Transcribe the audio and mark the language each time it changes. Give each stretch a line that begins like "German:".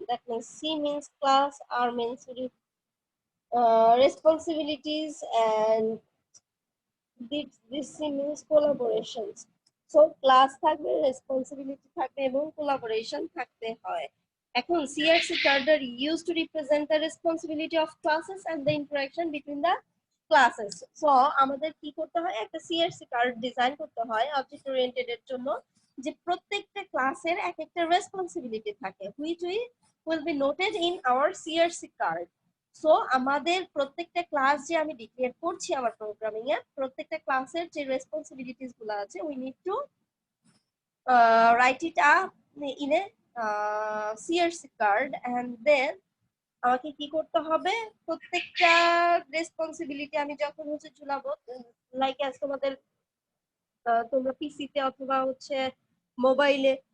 English: That means C means class, R means responsibilities, and this C means collaborations.
Bangla: So class থাকবে, responsibility থাকবে এবং collaboration থাকতে হয়।
English: এখন CRC card are used to represent the responsibility of classes and the interaction between the classes.
Bangla: So আমাদের কি করতে হয়, একটা CRC card ডিজাইন করতে হয় অবজেক্ট ওরিয়েন্টেড এর জন্য, যে প্রত্যেকটা ক্লাসের এক একটা রেসপন্সিবিলিটি থাকে
English: which will be noted in our CRC card.
Bangla: So আমাদের প্রত্যেকটা ক্লাস যে আমি ডিক্লেয়ার করছি আমার প্রোগ্রামিং এ, প্রত্যেকটা ক্লাসের যে রেসপন্সিবিলিটিস গুলো আছে
English: we need to write it up in a CRC card, and then
Bangla: আমাকে কি করতে হবে, প্রত্যেকটা রেসপন্সিবিলিটি আমি যখন হচ্ছে ঝুলাবো,
English: like as
Bangla: তোমাদের তোমরা পিসিতে অথবা হচ্ছে মোবাইলে